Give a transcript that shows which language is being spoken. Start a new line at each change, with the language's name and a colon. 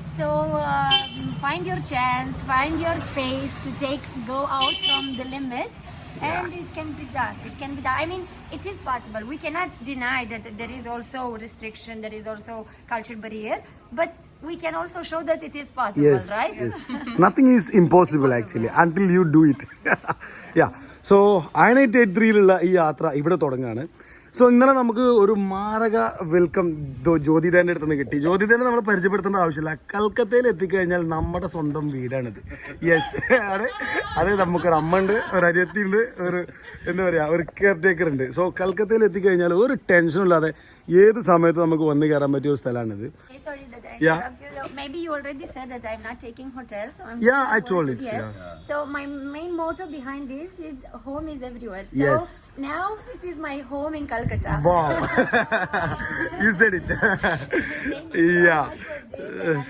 English: So find your chance, find your space to go out from the limits, and it can be done. It can be done. I mean, it is possible. We cannot deny that there is also restriction, there is also cultural barrier, but we can also show that it is possible, Yes, right? yes. Nothing is impossible actually until you do it. Yeah.
Malayalam: So 983-ലുള്ള ഈ യാത്ര ഇവിടെ തുടങ്ങാണ്. So ഇന്നലെ നമുക്ക് ഒരു മാരക welcome ജ്യോതിദേൻ്റെ അടുത്ത് നിന്ന് കിട്ടി. ജ്യോതിദേനെ നമ്മൾ പരിചയപ്പെടുത്തേണ്ട ആവശ്യമില്ല. കൽക്കത്തയിൽ എത്തിക്കഴിഞ്ഞാൽ നമ്മുടെ സ്വന്തം വീടാണിത്. യെസ്, അതെ, നമുക്കൊരു അമ്മ ഉണ്ട്, ഒരു അനിയത്തിയുണ്ട്, ഒരു എന്താ പറയുക, ഒരു കെയർ ടേക്കർ ഉണ്ട്. സോ കൽക്കത്തയിൽ എത്തിക്കഴിഞ്ഞാൽ ഒരു ടെൻഷനും ഇല്ലാതെ ഏത് സമയത്ത് നമുക്ക് വന്ന് കയറാൻ പറ്റിയ ഒരു സ്ഥലമാണിത്.
English: Sorry that I Yeah. interrupt you. Maybe you already said that I'm not taking hotels. So Yeah, I told it. Yes. Yeah. So my main motto behind this is home is everywhere. So Yes. now this is my home in Kolkata. Wow. You said it. Thank you so Yeah. much for this. And I'm